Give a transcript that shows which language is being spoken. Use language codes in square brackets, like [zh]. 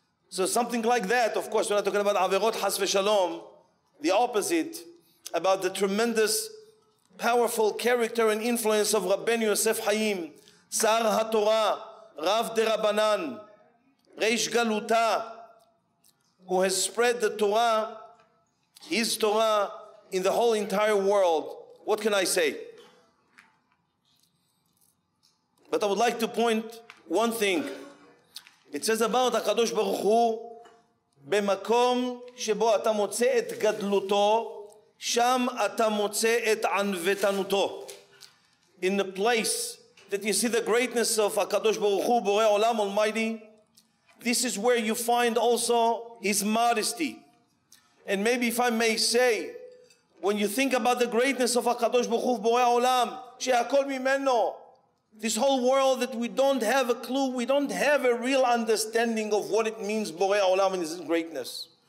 [en] So something like that. Of course, we're not talking about averot has v'shalom, the opposite, about the tremendous, powerful character and influence of Rabbeinu Yosef Chaim, Sar HaTorah, Rav de Rabbanan, Reish Galuta, who has spread the Torah, his Torah, in the whole entire world. What can I say? But I would like to point one thing. It says about HaKadosh Baruch Hu, [he] במקום שבו אתה מוצא את גדלותו, שם אתה מוצא את ענוותנותו. [en] In the place that you see the greatness of HaKadosh Baruch Hu, Borei Olam Almighty, this is where you find also His modesty. And maybe if I may say, when you think about the greatness of HaKadosh Baruch Hu, Borei Olam, she'akol mimeno, this whole world that we don't have a clue, we don't have a real understanding of what it means, Borei Olam, and His greatness.